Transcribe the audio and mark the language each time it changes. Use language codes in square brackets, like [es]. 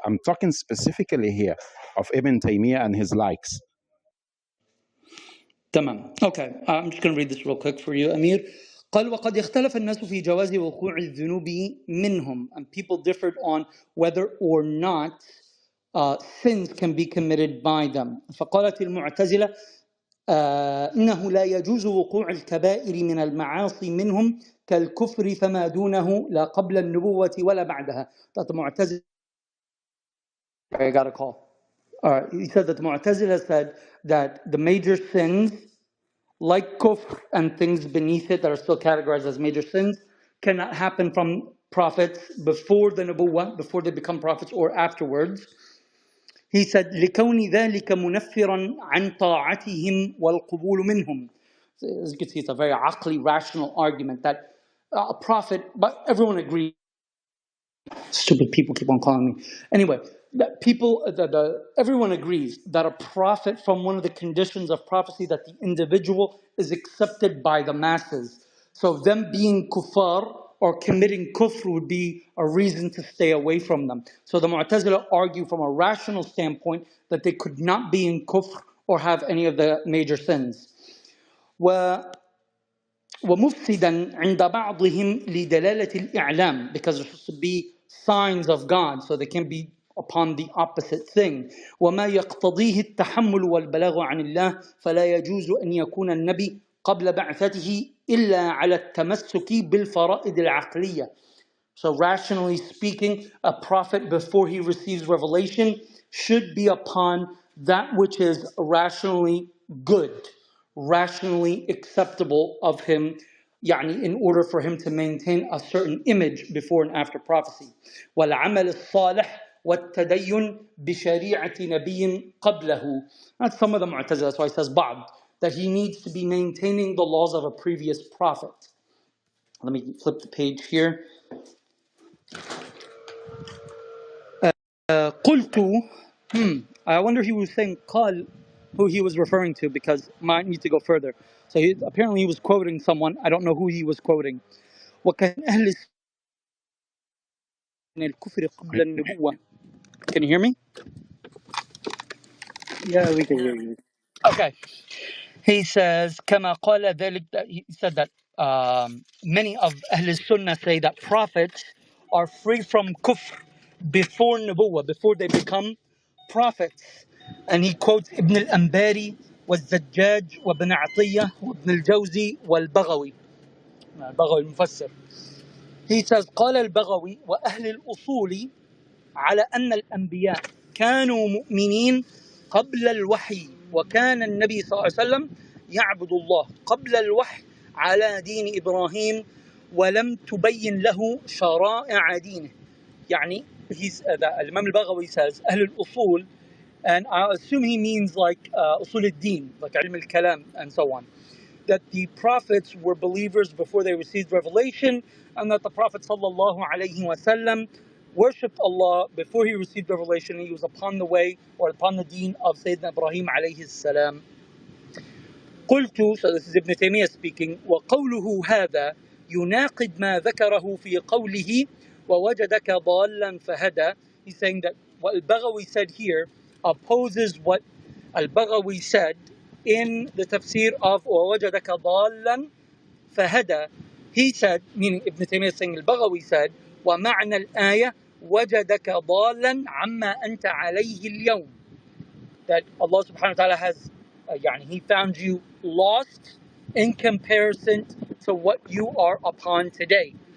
[en] I'm talking specifically here of Ibn Taymiyyah and his likes. [ar] تمام. [en] Okay, I'm just going to read this real quick for you, Amir. [ar] قال وقد اختلف الناس في جواز وقوع الذنوب منهم, [en] and people differed on whether or not sins can be committed by them. [ar] فقالت المعتزلة إنه لا يجوز وقوع الكبائر من المعاصي منهم كالكفر فما دونه لا قبل النبوة ولا بعدها. [en] That the Mu'tazila, I got a call. He said that the Mu'tazila said that the major sins, like kufr and things beneath it that are still categorized as major sins, cannot happen from prophets before the nubuwwah, before they become prophets, or afterwards. He said, [ar] لِكَوْنِ ذَلِكَ مُنَفِّرًا عَنْ طَاعَتِهِمْ وَالْقُبُولُ مِنْهُمْ. [en] So as you can see, it's a very aqli, rational argument that a prophet, but everyone agrees. Stupid people keep on calling me. Anyway, that everyone agrees that a prophet, from one of the conditions of prophecy, that the individual is accepted by the masses. So them being kuffar or committing kufr would be a reason to stay away from them. So the Mu'tazila argue from a rational standpoint that they could not be in kufr or have any of the major sins. [ar] ومفسدا عند بعضهم لدلالة الإعلام, [en] because there should be signs of God, so they can be upon the opposite thing. [ar] وما يقتضيه التحمل والبلاغ عن الله فلا يجوز أن يكون النبي قبل بعثته إلا على التمسك بالفرائض العقلية. [en] So rationally speaking, a prophet before he receives revelation should be upon that which is rationally good, rationally acceptable of him, يعني in order for him to maintain a certain image before and after prophecy. [ar] والعمل الصالح والتدين بشريعة نبي قبله. [en] That's some of the Mu'tazila, that's why he says بعض, that he needs to be maintaining the laws of a previous prophet. Let me flip the page here. قلت I wonder he was saying قال, who he was referring to, because might need to go further. So apparently he was quoting someone. I don't know who he was quoting. [ar] وكان أهل الكفر قبل النبوة. [en] Can you hear me? Yeah, we can hear you. Okay. He says [ar] كما قال ذلك, [en] he said that many of Ahl Sunnah say that prophets are free from kufr before nubuwwah, before they become prophets. And he quotes Ibn al-Anbari والزجاج وابن عطية وابن الجوزي والبغوي. البغوي المفسر. He says [ar] قال البغوي وأهل الأصول على أن الأنبياء كانوا مؤمنين قبل الوحي، وكان النبي صلى الله عليه وسلم يعبد الله قبل الوحي على دين إبراهيم ولم تبين له شرائع دينه. [en] يعني الإمام البغوي says أهل الأصول, and I assume he means like أصول الدين, like علم الكلام and so on, that the prophets were believers before they received revelation, and that the Prophet sallallahu alaihi wasallam worshipped Allah before he received revelation. He was upon the way or upon the deen of Sayyidina Ibrahim alayhi salam. [ar] قلت, [en] so this is Ibn Taymiyyah speaking, [ar] وقوله هذا يناقض ما ذكره في قوله ووجدك ضالا فهدى. [en] He's saying that what al-Baghawi said here opposes what al-Baghawi said in the tafsir of [ar] ووجدك ضالا فهدى. [en] He said, meaning Ibn Taymiyyah saying al-Baghawi said, [ar] ومعنى الآية وجدك ضالا عما أنت عليه اليوم, [en] that Allah subhanahu wa ta'ala has he found you lost in comparison to what you are upon today.